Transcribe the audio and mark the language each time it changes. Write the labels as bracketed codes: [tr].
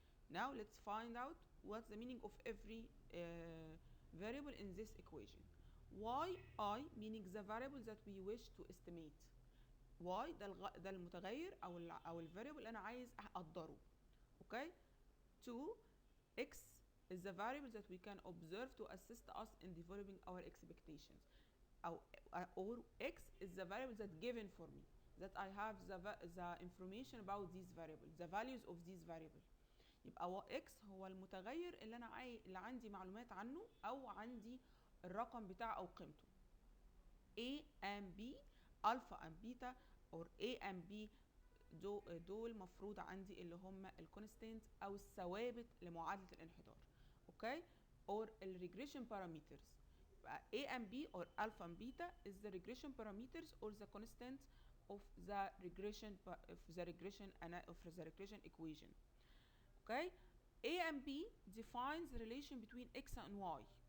[en] Now let's find out what's the meaning of every variable in this equation. yi meaning the variable that we wish to estimate. [ar] y ده المتغير او الفاريبل اللي انا عايز اقدره. [en] Okay 2 x is the variable that we can observe to assist us in developing our expectations. or x is the variable that given for me, that I have the information about these variables, the values of these variables. [ar] يبقى x هو المتغير اللي انا اللي عندي معلومات عنه او عندي الرقم بتاعه او قيمته. a and b [en] alpha and beta or A and B [ar] دول مفروض عندي اللي هم الكونستانت او الثوابت لمعادله الانحدار. اوكي or الريجريشن parameters. [en] A and B or alpha and beta is the regression parameters or the constant of the regression equation. Okay, A and B defines the relation between X and Y.